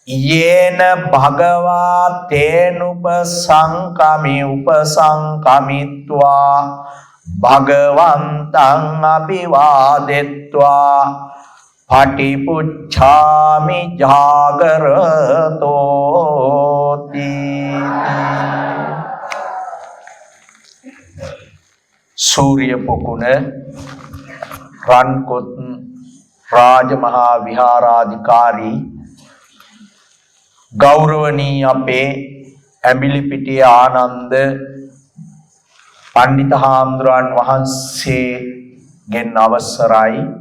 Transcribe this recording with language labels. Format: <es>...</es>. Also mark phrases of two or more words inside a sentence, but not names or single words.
<pi>යේන භගවා තේනුපසංකමි උපසංකමිත්වා භගවන්තං අභිවාදෙත්වා පටිපුච්ඡාමි ජාගරතෝති.</pi> <si>සූර්ය පොකුණ රන්කොත් රාජමහා විහාරාධිකාරී ගෞරවනීය අපේ ඇඹිලිපිටිය ආනන්ද පණ්ඩිත හාමුදුරන් වහන්සේගෙන් අවසරයි.</si>